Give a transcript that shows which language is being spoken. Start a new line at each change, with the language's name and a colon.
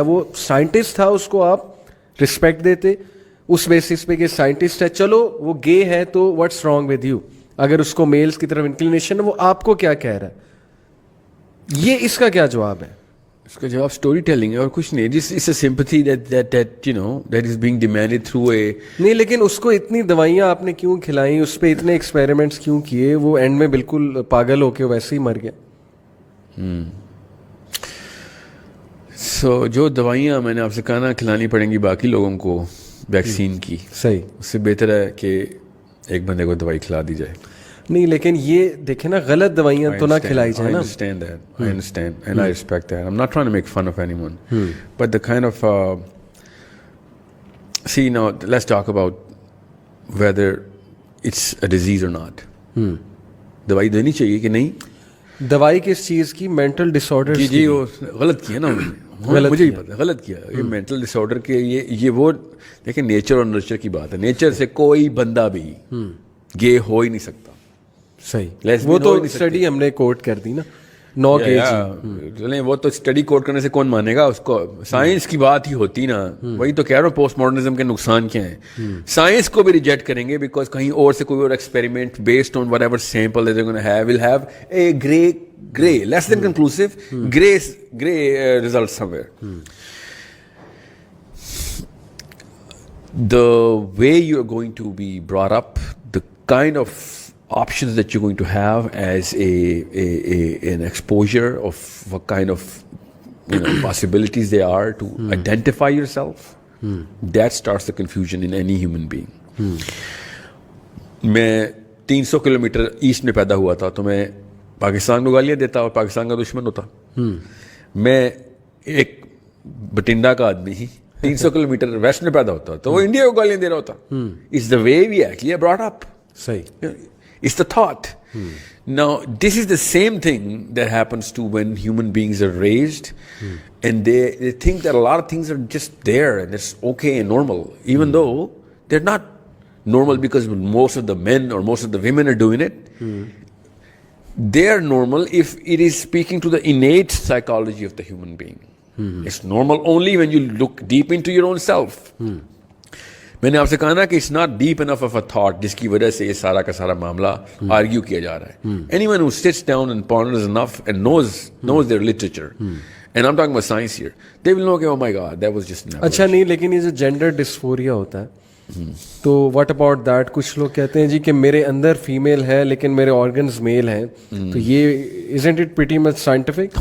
Urdu: وہ سائنٹسٹ تھا, اس کو آپ رسپیکٹ دیتے اس بیسس پہ کہ سائنٹسٹ ہے, چلو وہ گے ہے تو
English: what's wrong with you,
Urdu: اگر اس کو میلز کی طرف انکلینیشن ہے, وہ آپ کو کیا کہہ رہا ہے؟ یہ اس کا کیا جواب ہے؟ اس کا جواب اسٹوری ٹیلنگ ہے اور کچھ نہیں.
English: This is a sympathy that is being demanded through a.
Urdu: نہیں, لیکن اس کو اتنی دوائیاں آپ نے کیوں کھلائیں, اس پہ اتنے ایکسپیریمنٹس کیوں کیے, وہ اینڈ میں بالکل پاگل ہو کے ویسے ہی مر گیا. سو جو دوائیاں میں نے آپ سے کہا نا کھلانی پڑیں گی باقی لوگوں کو ویکسین کی, صحیح, اس سے بہتر ہے کہ ایک بندے کو دوائی کھلا دی جائے. نہیں, لیکن یہ دیکھیں نا, غلط دوائیاں تو نہ کھلائی جائیں نا.
English: I understand and I respect that. I'm not trying to make fun of anyone. But the kind of see now let's talk about whether it's a disease or not.
Urdu: دوائی دینی چاہیے کہ نہیں؟ دوائی کس چیز کی؟ مینٹل ڈس آرڈر. جی وہ غلط کیا نا انہوں نے, مجھے ہی پتا غلط کیا. یہ مینٹل ڈس آرڈر کے یہ وہ دیکھیں نیچر اور نرچر کی بات ہے. نیچر سے کوئی بندہ بھی گے ہو ہی نہیں سکتا. صحیح, وہ تو اسٹڈی ہم نے کوٹ کر دی نا, 9 چلیں وہ تو اسٹڈی کوٹ کرنے سے کون مانے گا اس کو, سائنس کی بات ہی ہوتی نا. وہی تو کہہ رہا ہوں پوسٹ ماڈرنزم کے نقصان کیا ہیں. سائنس کو بھی ریجیکٹ کریں گے بیکاز کہیں اور سے کوئی اور experiment
English: Based on whatever sample will have a grey less than conclusive grey result somewhere. The way you are going to be brought up, the kind of options that you're going to have as an exposure of what kind of possibilities there are to identify yourself, that starts the confusion in any human being.
Urdu: میں 300 kilometre asset میں پیدا ہوا تھا تو میں پاکستان کو گالیاں دیتا اور پاکستان کا دشمن ہوتا. میں ایک بٹنڈا کا آدمی 300 کلومیٹر ویسٹ میں پیدا ہوتا تو وہ انڈیا کو گالیاں دے رہا ہوتا.
English: It's the way we actually are brought up.
Urdu: صحیح,
English: it's the thought. Now this is the same thing that happens to when human beings are raised and they think that a lot of things are just there and it's okay and normal, even though they're not normal because most of the men or most of the women are doing it. They are normal if it is speaking to the innate psychology of the human being. It's normal only when you look deep into your own self.
Urdu: میں نے آپ سے کہا نا کہ
English: it's not deep enough of a thought
Urdu: جس کی وجہ سے یہ سارا کا سارا معاملہ آرگیو کیا جا رہا ہے.
English: Anyone who sits down and ponders enough and knows their literature and I am talking about science here, they will know کہ oh my God that was just.
Urdu: اچھا نہیں, لیکن یہ جو جینڈر ڈسفوریا ہوتا ہے تو
English: What about that?
Urdu: کچھ لوگ کہتے ہیں جی کہ میرے اندر فیمیل ہے لیکن میرے آرگنز میل ہیں, تو یہ
English: Isn't it pretty much scientific?